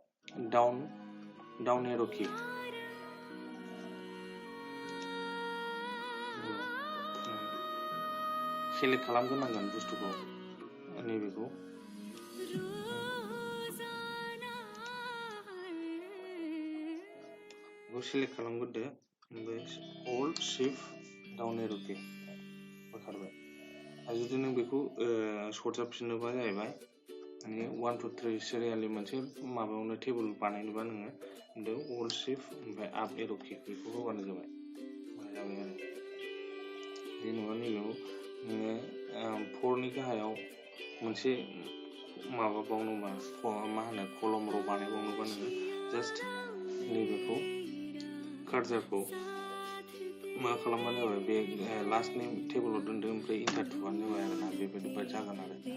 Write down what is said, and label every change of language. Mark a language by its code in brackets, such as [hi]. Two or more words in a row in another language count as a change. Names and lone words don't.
[en] down arrow key [brx] सेलेक्ट खालामग्रोनांगोन बुस्थुखौ नैबेखौ सेलेक्ट खालामग्रोदो ओमफ्राय [en] Alt Shift down arrow key [brx] बोखारबाय आरो जुदि नों बेखौ सरजाबफिननोबा जाहैबाय माने 1 2 3 सिरियालि मोनसे माबायावनो टेबोल बानायनोबा नोङो [en] Alt Shift [brx] ओमफ्राय [en] up arrow key [brx] बेखौ होबानो जाबाय आरो जेनेबा नैबेयाव नोङो 4नि गाहायाव मोनसे माबा बावनोबा मा होनो कलम र' बानायबावनोबा नोङो जास्ट नैबेखौ कार्जारखौ मा खालामबानो जाबाय बे लास्टनि टेबोलाव दोनदो ओमफ्राय इन्टार थुबानो जाबाय आरोना बेबायदि जागोन आरो